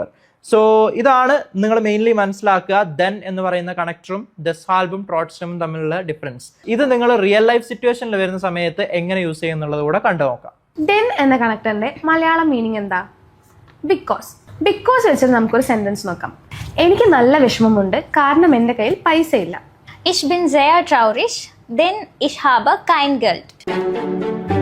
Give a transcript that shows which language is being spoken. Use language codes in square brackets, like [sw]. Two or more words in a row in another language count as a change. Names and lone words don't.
[ml] സോ ഇതാണ് നിങ്ങൾ മെയിൻലി മനസ്സിലാക്കുക ദെൻ എന്ന് പറയുന്ന കണക്ടറും ദെസ്ഹാൽബും ട്രോട്ട്സ്റ്റമും തമ്മിലുള്ള ഡിഫറൻസ്. ഇത് നിങ്ങൾ [en] real life [ml] സിറ്റുവേഷനിൽ വരുന്ന സമയത്ത് എങ്ങനെ യൂസ് ചെയ്യുന്നുള്ളത് കൂടെ കണ്ടു നോക്കാം. ദെൻ എന്ന കണക്ടറിന്റെ മലയാളം മീനിങ് എന്താ? ബിക്കോസ്. ബിക്കോസ് വെച്ചിട്ട് നമുക്കൊരു സെന്റൻസ് നോക്കാം. എനിക്ക് നല്ല വിഷമമുണ്ട് കാരണം എൻ്റെ കയ്യിൽ പൈസ ഇല്ല. [de] Ich bin sehr traurig, denn ich habe kein Geld.